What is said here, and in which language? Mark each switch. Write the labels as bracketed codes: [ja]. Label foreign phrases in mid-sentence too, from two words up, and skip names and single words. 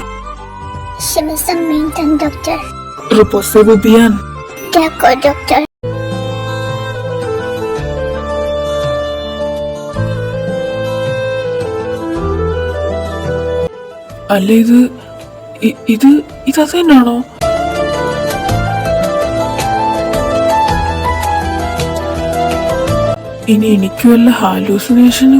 [fr] Je me sens maintenant, docteur. Reposez-vous bien. D'accord, docteur. [ml] അല്ല, ഇത് അത് തന്നെയാണോ? ഇനി എനിക്ക് വല്ല ഹാലൂസിനേഷനും?